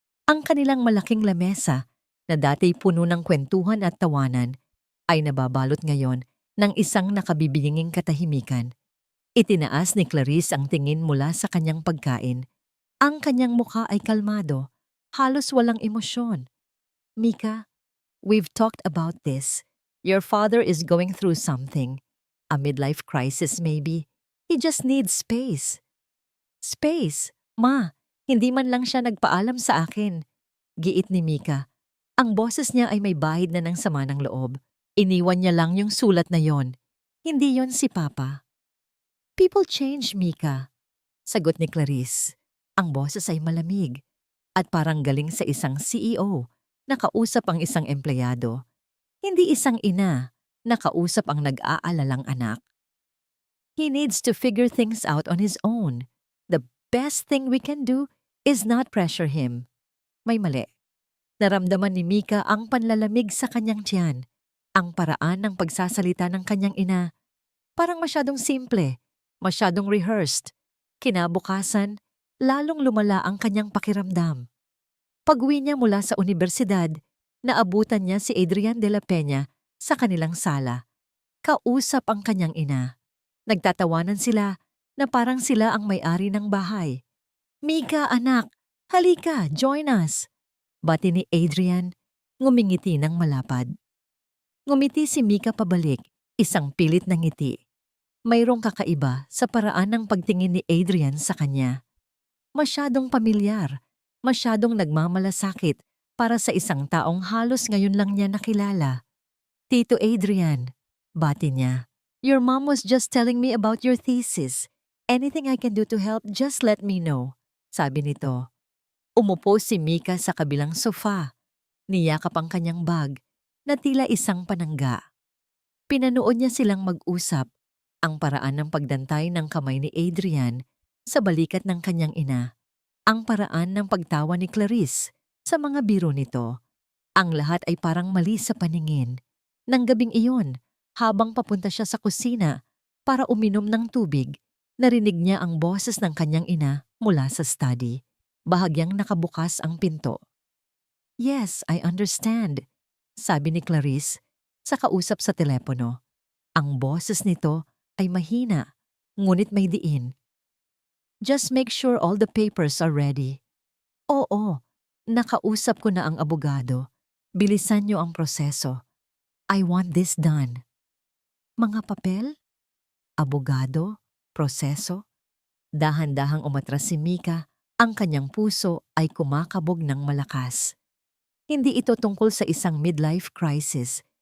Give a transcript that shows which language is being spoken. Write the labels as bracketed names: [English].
[Filipino] Ang kanilang malaking lamesa na dati puno ng kwentuhan at tawanan ay nababalot ngayon ng isang nakabibinging katahimikan. Itinaas ni Clarice ang tingin mula sa kanyang pagkain. Ang kanyang mukha ay kalmado, halos walang emosyon. [English] "Mika, we've talked about this. Your father is going through something. A midlife crisis maybe. He just needs space." "Space? [Filipino] Ma, hindi man lang siya nagpaalam sa akin." Giit ni Mika. Ang boses niya ay may bahid na ng sama ng loob. Iniwan niya lang yung sulat na yon. Hindi yon si Papa. [English] "People change, Mika," [Filipino] sagot ni Clarice. Ang boses ay malamig at parang galing sa isang CEO na kausap ang isang empleyado. Hindi isang ina na kausap ang nag-aalalang anak. [English] "He needs to figure things out on his own. The best thing we can do is not pressure him." [Filipino] May mali. Naramdaman ni Mika ang panlalamig sa kanyang tiyan. Ang paraan ng pagsasalita ng kanyang ina. Parang masyadong simple, masyadong rehearsed. Kinabukasan, lalong lumala ang kanyang pakiramdam. Pag-uwi niya mula sa universidad, naabutan niya si Adrian de la Peña sa kanilang sala. Kausap ang kanyang ina. Nagtatawanan sila na parang sila ang may-ari ng bahay. "Mika, anak, halika, [English] join us." [Filipino] Bati ni Adrian, ngumingiti ng malapad. Ngumiti si Mika pabalik, isang pilit na ngiti. Mayroong kakaiba sa paraan ng pagtingin ni Adrian sa kanya. Masyadong pamilyar, masyadong nagmamalasakit para sa isang taong halos ngayon lang niya nakilala. "Tito Adrian," bati niya. [English] "Your mom was just telling me about your thesis. Anything I can do to help, just let me know," [Filipino] sabi nito. Umupo si Mika sa kabilang sofa. Niyakap ang kanyang bag na tila isang panangga. Pinanood niya silang mag-usap, ang paraan ng pagdantay ng kamay ni Adrian sa balikat ng kanyang ina, ang paraan ng pagtawa ni Clarice sa mga biro nito. Ang lahat ay parang mali sa paningin. Nang gabing iyon, habang papunta siya sa kusina para uminom ng tubig, narinig niya ang boses ng kanyang ina mula sa study. Bahagyang nakabukas ang pinto. [English] "Yes, I understand," [Filipino] sabi ni Clarice sa kausap sa telepono. Ang boses nito ay mahina, ngunit may diin. [English] "Just make sure all the papers are ready." [Filipino] "Oo, nakausap ko na ang abogado. Bilisan niyo ang proseso. [English] I want this done." [Filipino] "Mga papel? Abogado? Proseso?" Dahan-dahang umatras si Mika. Ang kanyang puso ay kumakabog ng malakas. Hindi ito tungkol sa isang midlife crisis.